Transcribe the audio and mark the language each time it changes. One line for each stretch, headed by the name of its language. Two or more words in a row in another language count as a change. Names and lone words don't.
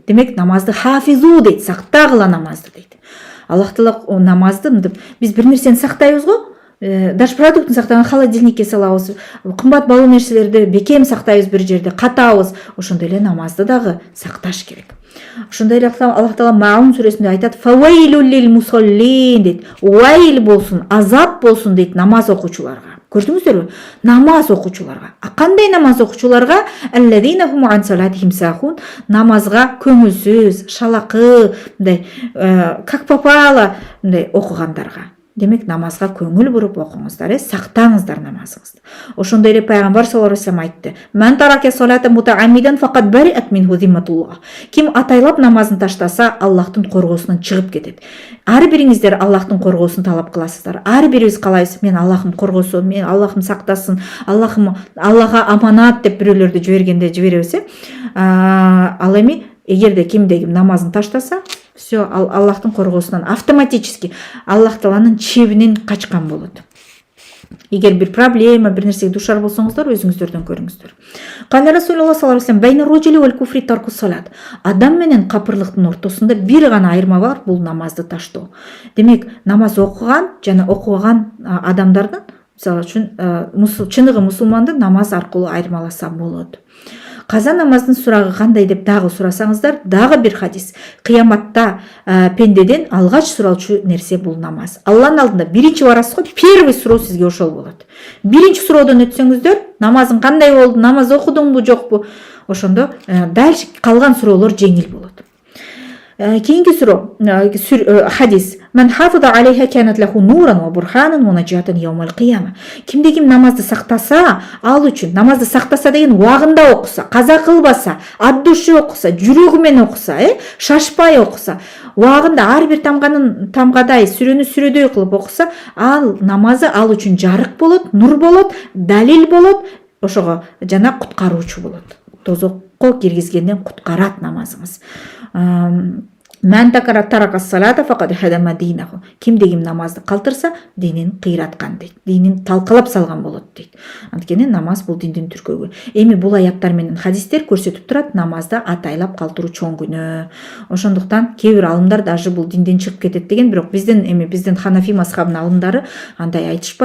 Kyrgyz: Демек, намазды хафизу дейт, сактагыла намазды дейт. Аллах Таала намазды биз бир нерсени сактайбыз го, даже продуктун сактаган холодильникке салабыз, кымбат баалуу нерселерди бекем сактайбыз бир жерде, катабыз. Ошондой эле намазды дагы сакташ керек. Ошондой эле Аллах Таала Маун сүрөсүндө айтат:
Arabic: "فويل للمصلين"
Kyrgyz: дейт. Вайл болсун, азап болсун дейт намаз окуучуларга. Көрдүңүздөрбү? Намаз окуучуларга. Кандай намаз окуучуларга?
Arabic: الذين هم عن صلاتهم ساهون.
Kyrgyz: Намазга көңүлсүз, шалакы, мындай
Russian: как попало
Kyrgyz: мындай окугандарга. Демек, намазга көңүл буруп окуңуздар, сактаңыздар намазыңызды. Ошондой эле пайгамбар
Arabic: صلى الله عليه وسلم
Kyrgyz: айтты:
Arabic: "من ترك الصلاة متعمدا فقد برئت منه ذمة الله."
Kyrgyz: Ким атайлап намазын таштаса, Аллахтын коргоосунан чыгып кетет. Ар бириңиздер Аллахтын коргоосун талап кыласыздар. Ар бирибиз калайбыз: "Мен Аллахым коргосун, мен Аллахым сактасын, Аллага аманат" деп бирөөлөрдү жиберебиз. Ал эми эгерде кимде ким намазын таштаса, все, Аллахтын коргоосунан автоматически Аллах Тааланын чебинен качкан болот. Эгер бир проблема, бир нерсеге душар болсоңуздар, өзүңүздөрдөн көрүңүздөр.
Arabic: قال رسول الله صلى الله عليه وسلم بين الرجل والكفر ترك الصلاة."
Kyrgyz: Адам менен капырлыктын ортосунда бир гана айырма бар, бул намазды таштоо. Демек, намаз окуган жана окубаган адамдардын, мисалы үчүн, чыныгы мусулманды намаз аркылуу айырмаласа болот. Каза намаздын сурагы кандай деп дагы сурасаңыздар, дагы бир хадис. Кыяматта пендеден алгач суралчу нерсе бул намаз. Алланын алдында биринчи барасыз го, первый суроо сизге ошол болот. Биринчи суроодон өтсөңүздөр, намазың кандай болду, намаз окудуңбу, жокпу? Ошондо дальше калган суроолор жеңил болот. Кейинки суроо, хадис.
Arabic: من حافظ عليها كانت له نورا وبرهانا ونجاة يوم القيامة.
Kyrgyz: Кимде ким намазды сактаса, ал үчүн намазды сактаса деген убагында окуса, каза кылбаса, ат душу окуса, жүрөгү менен окуса, шашпай окуса, убагында ар бир тамгадай, сүрөнү сүрөдөй кылып окуса, ал намазы ал үчүн жарык болот, нур болот, далил болот, ошого жана куткаруучу болот. Тозокко киргизгенден куткарат намазыңыз.
Arabic: من ترك الصلاة فقد هدم دينه.
Kyrgyz: Кимде ким намазды калтырса, динин кыйраткан дейт. Динин талкалап салган болот дейт. Анткени намаз бул диндин түркөгү. Эми бул аяттар менен хадистер көрсөтүп турат, намазды атайлап калтыруу чоң күнөө. Ошондуктан кээ бир алымдар даже бул динден чыгып кетет деген, бирок биздин Ханафи мазхабынын алымдары андай айтышпайт.